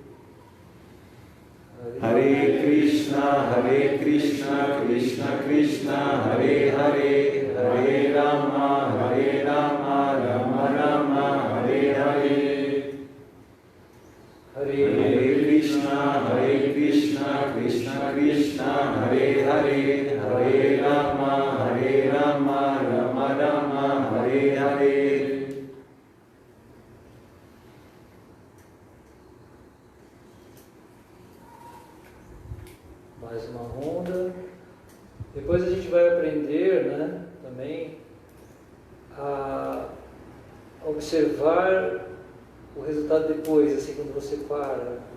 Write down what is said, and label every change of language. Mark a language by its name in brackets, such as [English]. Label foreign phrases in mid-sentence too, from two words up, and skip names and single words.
[Sanskrit] हरे कृष्ण कृष्ण कृष्ण हरे हरे हरे राम राम राम हरे हरे. हरे कृष्ण कृष्ण कृष्ण हरे हरे हरे राम राम राम हरे हरे. [Portuguese] Mais uma ronda. Depois a gente vai aprender, né, também a observar o resultado depois, assim, quando você para.